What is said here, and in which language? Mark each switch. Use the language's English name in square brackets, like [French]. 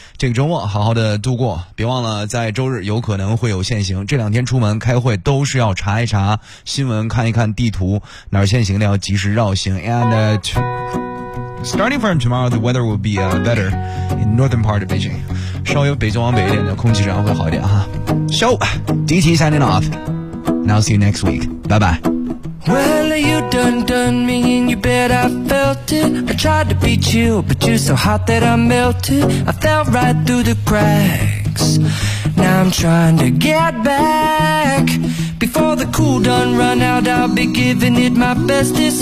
[Chinese] 这个周末好好的度过，别忘了在周日有可能会有限行，这两天出门开会都是要查一查新闻，看一看地图哪儿限行的，要及时绕行。 [English] And starting from tomorrow, the weather will be better in northern part of Beijing. [Chinese] 稍微北中往北一点的空气质量会好一点哈。 [English] So, DT signing off. And I'll see you next week. Bye-bye. Well, you done me and you bet I felt it. I tried to beat you, but you're so hot that I melted. I fell right through the cracks. Now I'm trying to get back. Before the cool done run out, I'll be giving it my bestest.